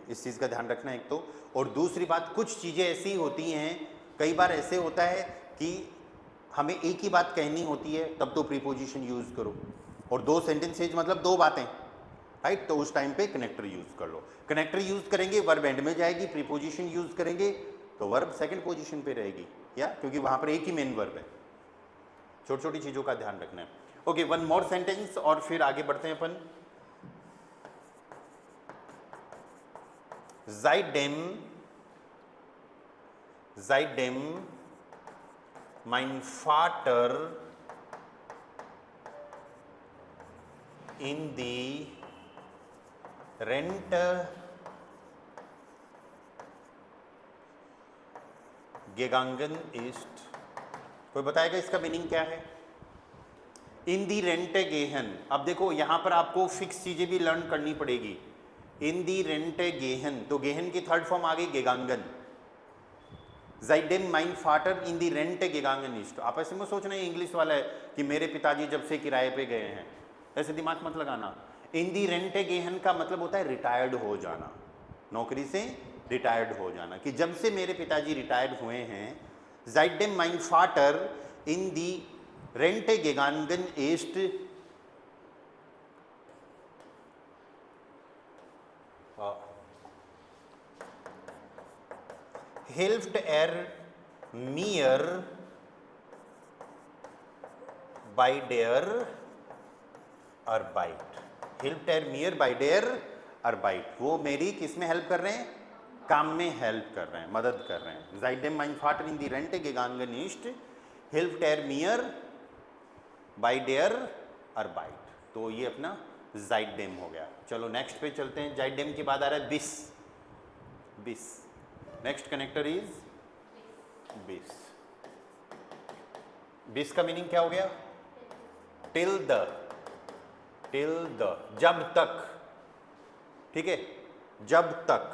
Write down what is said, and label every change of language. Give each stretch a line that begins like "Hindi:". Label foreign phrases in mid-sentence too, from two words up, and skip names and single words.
Hindi: इस चीज़ का ध्यान रखना एक तो। और दूसरी बात, कुछ चीज़ें ऐसी होती हैं, कई बार ऐसे होता है कि हमें एक ही बात कहनी होती है, तब तो प्रीपोजिशन यूज़ करो, और दो सेंटेंसेज मतलब दो बातें, राइट, तो उस टाइम पे कनेक्टर यूज़ कर लो। कनेक्टर यूज़ करेंगे वर्ब एंड में जाएगी, प्रीपोजिशन यूज़ करेंगे तो वर्ब सेकंड पोजीशन पे रहेगी, या क्योंकि वहाँ पर एक ही मेन वर्ब है। छोटी छोटी चीज़ों का ध्यान रखना है। ओके,
English: one more sentence
Hindi: और फिर आगे बढ़ते हैं अपन।
German: Seitdem mein Vater in die Rente gegangen ist,
Hindi: कोई बताएगा इसका मीनिंग क्या है?
German: in die Rente gehen,
Hindi: अब देखो यहां पर आपको फिक्स चीजें भी लर्न करनी पड़ेगी।
German: in die Rente gehen,
Hindi: तो गेहन की थर्ड फॉर्म आ गई गेगांगन।
German: Seitdem mein Vater in die Rente gegangen ist.
Hindi: आप ऐसे में सोचना है इंग्लिश वाला है कि मेरे पिताजी जब से किराए पे गए हैं, ऐसे दिमाग मत लगाना।
German: in die Rente gehen
Hindi: का मतलब होता है रिटायर्ड हो जाना, नौकरी से रिटायर्ड हो जाना, कि जब से मेरे पिताजी रिटायर्ड हुए हैं।
German: Seitdem mein Vater in die Rente gegangen ist hilft mir by der Arbeit। hilft mir by der Arbeit,
Hindi: वो मेरी किस में हेल्प कर रहे हैं? काम में हेल्प कर रहे हैं, मदद कर रहे हैं।
German: Seitdem mein Vater in die Rente gegangen ist, hilft mir by der Arbeit।
Hindi: तो ये अपना Seitdem हो गया। चलो नेक्स्ट पे चलते हैं। Seitdem के बाद आ रहा है bis। bis
English: next connector is
Hindi: bis। bis का मीनिंग क्या हो गया?
English: till the, till the,
Hindi: जब तक, ठीक है, जब तक।